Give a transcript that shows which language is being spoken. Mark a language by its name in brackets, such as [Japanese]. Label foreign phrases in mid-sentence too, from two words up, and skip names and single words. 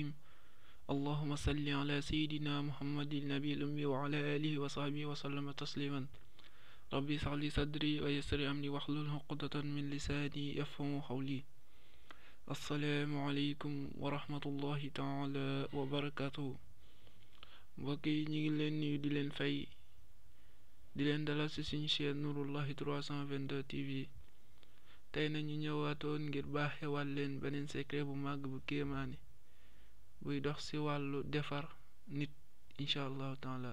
[Arabic] اللهم صل على سيدنا محمد النبي الأمي وعلى آله وصحبه وسلم تسليما. ربي اشرح لي صدري ويسر أمري واحلل عقدة من لساني يفقهوا قولي. السلام عليكم ورحمة الله تعالى وبركاته. [Wolof] mbokk yi ñu ngi leen nuyu di leen fay di leen dalal ci suñu chaîne Nouroullahi 322 TV. tey nañu ñëwaatoon ngir baaxewaat leen beneen secret bu màgg bu kéemaane buy dox ci wàllu defar nit [Arabic] إن شاء الله تعالى.